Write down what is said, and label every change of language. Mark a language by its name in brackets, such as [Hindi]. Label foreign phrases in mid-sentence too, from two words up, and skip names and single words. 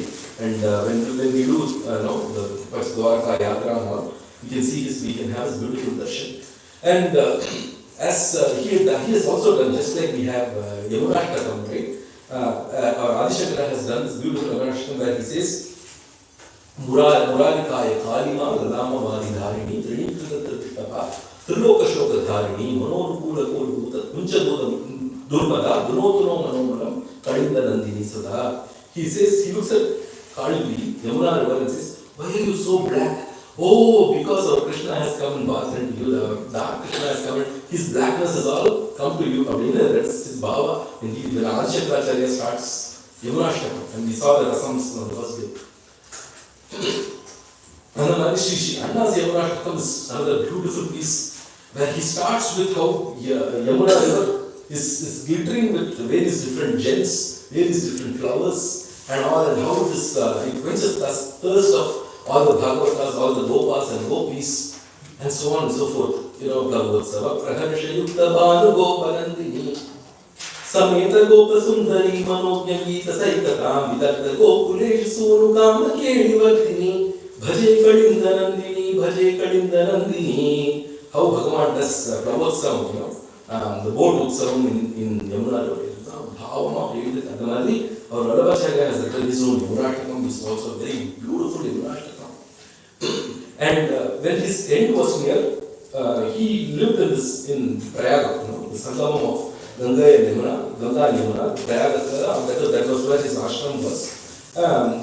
[English] And when we do the Dwarka Yatra and all, we can see we can have his beautiful darshan. And as he has also done, just like we have Yamunashtakam, right? Our Adishankara has done this beautiful Yamunashtakam where he says, [Sanskrit] Muralidhara Kalima Lalama Vadidharini Trinitapa Triloka Shoka Dharini Manonukula Kuluta Kuncha Durmada Dunotuno Manomalam Kadinda Nandini Sada. [English] He says, he looks at Kalivi, Yamuna river and says, why are you so black? Oh, because our Krishna has come and bathed into you, the dark Krishna has come and his blackness has all come to you. That's his bhava. When Aishwarya starts Yamunashtakam, and we saw the Rasams on the first day. And then Anna's Yamunashtakam is another beautiful piece where he starts with how Yamuna river is glittering with various different gems, various different flowers and all, and how it quenches the thirst of all the Bhagavatas, all the Gopas and Gopis, and so on and so forth. [Sanskrit] Vaibhavotsavam, Praharshayukta Bhanu Gopanandini, Sameta Gopa Sundari Manogya Gita Saikatam, Vidatta Gokulesh Sunukam Kedivartini, Bhaje Kadinda Nandini. [English] How Bhagavan does Vaibhavotsavam, the boat Utsavam in Yamuna River. Bhavama David Adamadi, or Vallabhacharya has written his own Yamunashtakam, which is also a very beautiful Yamunashtakam. And when his end was near, he lived in Prayaga, the Sangamam of Ganga and Yamuna, Prayaga, that was where his ashram was.